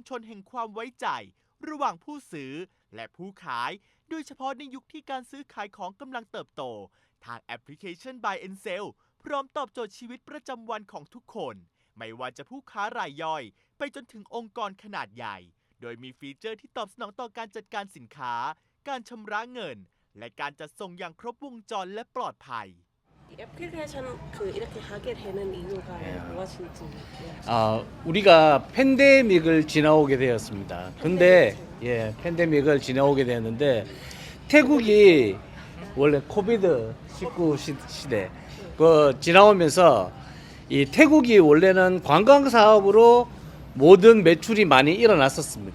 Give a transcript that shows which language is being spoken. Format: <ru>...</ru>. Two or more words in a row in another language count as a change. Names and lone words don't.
<th>ชนแห่งความไว้ใจระหว่างผู้ซื้อและผู้ขายโดยเฉพาะในยุคที่การซื้อขายของกำลังเติบโตทางแอปพลิเคชัน Buy and Sell พร้อมตอบโจทย์ชีวิตประจำวันของทุกคนไม่ว่าจะผู้ค้ารายย่อยไปจนถึงองค์กรขนาดใหญ่โดยมีฟีเจอร์ที่ตอบสนองต่อการจัดการสินค้าการชำระเงินและการจัดส่งอย่างครบวงจรและปลอดภัย</th> <ko>애플리케이션 이렇게 하게 되는 이유가 무엇인지. 우리가 팬데믹을 지나오게 되었습니다. 근데 팬데믹을 지나오게 되었는데 태국이 원래 코비드 19 시대 지나오면서 이 태국이 원래는 관광 사업으로 모든 매출이 많이 일어났었습니다.</ko>